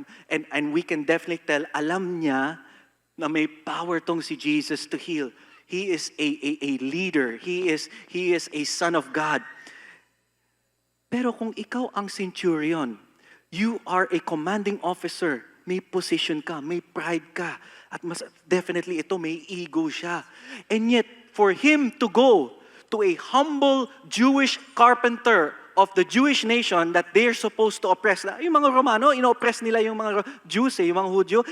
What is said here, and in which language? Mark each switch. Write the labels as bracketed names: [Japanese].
[English] And we can definitely tell, [Filipino] alam niya na may [English] power tong si Jesus to heal. He is a leader. He is a son of God. [Filipino] Pero kung ikaw ang [English] centurion, you are a commanding officer. [Filipino] May position ka, may pride ka. At mas definitely ito, may ego siya. [English] And yet, for him to go to a humble Jewish carpenter of the Jewish nation that they're supposed to oppress. [Filipino] Yung mga Romano, ino-oppress nila yung mga Jews, yung mga Hudyo.